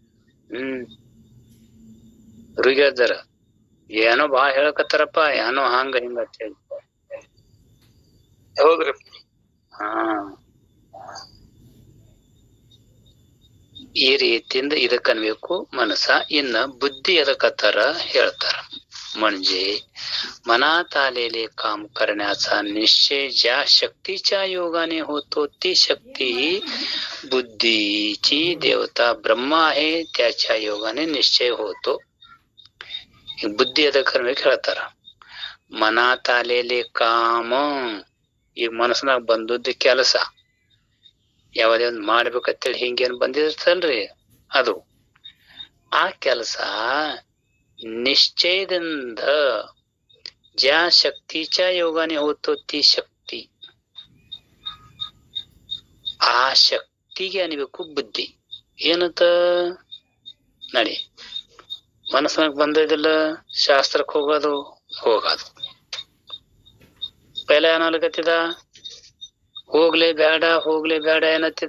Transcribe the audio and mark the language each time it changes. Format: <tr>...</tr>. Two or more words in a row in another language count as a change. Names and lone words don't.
<kn>ಋಗ್ಯಾದ್ರ ಏನೋ ಬಾಳ ಹೇಳಕತ್ತಾರಪ್ಪ, ಏನೋ ಹಂಗ ಹಿಂಗ ಅಂತ ಹೇಳಿ. ಹೌದ್ರಿ. ಹಾ ಈ ರೀತಿಯಿಂದ ಇದಕ್ಕ ಅನ್ಬೇಕು ಮನಸ. ಇನ್ನ ಬುದ್ಧಿ ಎದಕತ್ತಾರ ಹೇಳ್ತಾರ.</kn> <mr>म्हणजे मनात आलेले काम करण्याचा निश्चय ज्या शक्तीच्या योगाने होतो ती शक्ती बुद्धीची देवता ब्रह्म आहे त्याच्या योगाने निश्चय होतो.</mr> <kn>बुद्धी ಎದಕ್ಕೆ ಹೇಳ್ತಾರ.</kn> <mr>मनात आलेले काम,</mr> <kn>ಈಗ ಮನಸ್ಸಿನಾಗ ಬಂದದ್ದು ಕೆಲಸ ಯಾವುದೇ ಒಂದ್ ಮಾಡ್ಬೇಕಂತೇಳಿ ಹಿಂಗೇನ್ ಬಂದಿರ್ತಲ್ರಿ ಅದು. ಆ ಕೆಲಸ निश्चयದಿಂದ</kn> <mr>ज्या शक्तीच्या योगाने होतो ती शक्ती,</mr> <kn>ಆ ಶಕ್ತಿಗೆ ಅನ್ಬೇಕು ಬುದ್ಧಿ. ಏನಂತ ನಡಿ ಮನಸ್ಸಿನಾಗ ಬಂದಿದ್ದಿಲ್ಲ, ಶಾಸ್ತ್ರಕ್ಕೆ ಹೋಗೋದು ಪೈಲ ಏನಾಗತ್ತಿದ, ಹೋಗ್ಲೇ ಬೇಡ ಏನತ್ತಿದ.</kn>